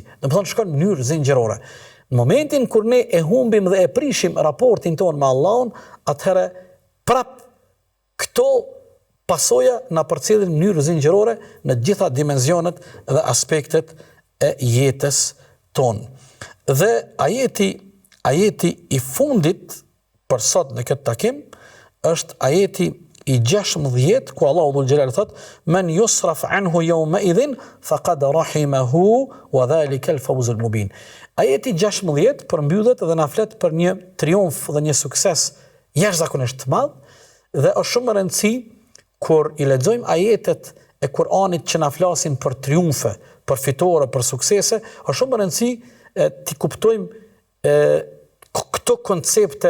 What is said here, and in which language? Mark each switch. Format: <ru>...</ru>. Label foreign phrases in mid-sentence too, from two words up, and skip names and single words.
<sq>Do të thonë shkon në mënyrë zinxhirore. Në momentin kur ne e humbim dhe e prishim raportin tonë me Allahun, atëherë prap këto pasoja na përcjellin në mënyrë zinxhirore në të gjitha dimensionet dhe aspektet e jetës tonë. Dhe ajeti i fundit për sot në këtë takim është ajeti i 16 ku Allahu</sq> <ar>ذو الجلال</ar> <sq>thot</sq> <ar>من يصرف عنه يومئذ فقد رحمه وذلك الفوز المبين.</ar> <sq>Ajeti 16 përmbyllet dhe na flet për një triumf dhe një sukses jashtëzakonisht të madh dhe është shumë e rëndësishme kur i lexojmë ajetet e Kuranit që na flasin për triumfe, për fitore, për suksese, është shumë e rëndësishme të kuptojmë këto koncepte.</sq>